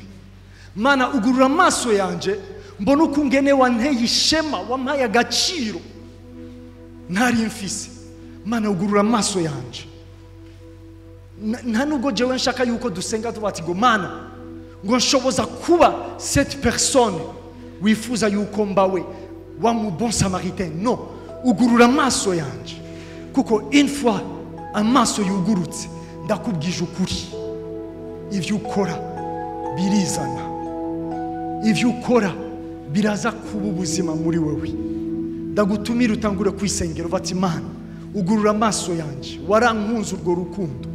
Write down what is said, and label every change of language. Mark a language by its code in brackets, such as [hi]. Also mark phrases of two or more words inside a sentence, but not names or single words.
[rn] Mana, ugurura amaso yanje mbona uko ngene wanteye ishema, wampaye agaciro ntari mfise. Mana, ugurura amaso yanje. Nta nubwo jewe nshaka yuko dusenga tubati ngo Mana ngo nshoboza kuba [fr] cette personne [rn] wifuza yuko mbawe wa mu [fr] bon samaritain. [rn] No, ugurura amaso yanje, kuko [fr] une fois [rn] amaso yugurutse ndakubwije ukuri, ivyo ukora birizana, ivyo ukora biraza kuba ubuzima muri wewe. Ndagutumira utangure kwisengera bati Mana, ugurura amaso yanje, warankunze urwo rukundo.